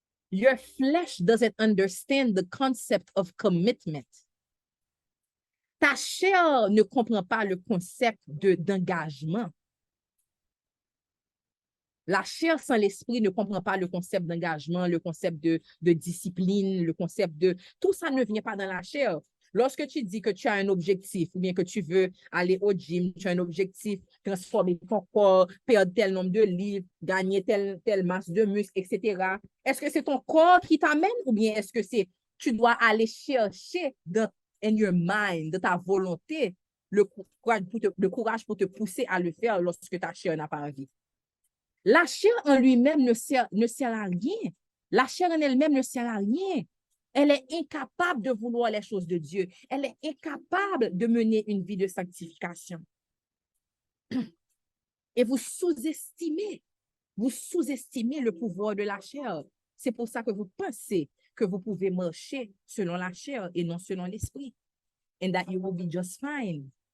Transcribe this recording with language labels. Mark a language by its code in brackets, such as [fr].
[en] Your flesh doesn't understand the concept of commitment. [fr] Ta chair ne comprend pas le concept d'engagement. La chair sans l'esprit ne comprend pas le concept d'engagement, le concept de discipline, le concept de... Tout ça ne vient pas dans la chair. Lorsque tu dis que tu as un objectif ou bien que tu veux aller au gym, tu as un objectif, transformer ton corps, perdre tel nombre de livres, gagner telle masse de muscles, etc. Est-ce que c'est ton corps qui t'amène ou bien est-ce que tu dois aller chercher [en] in your mind, [fr] de ta volonté, le courage pour te pousser à le faire lorsque ta chair n'a pas envie? La chair en lui-même ne sert à rien. La chair en elle-même ne sert à rien. Elle est incapable de vouloir les choses de Dieu. Elle est incapable de mener une vie de sanctification. Et vous sous-estimez le pouvoir de la chair. C'est pour ça que vous pensez que vous pouvez marcher selon la chair et non selon l'esprit. [en] And that you will be just fine.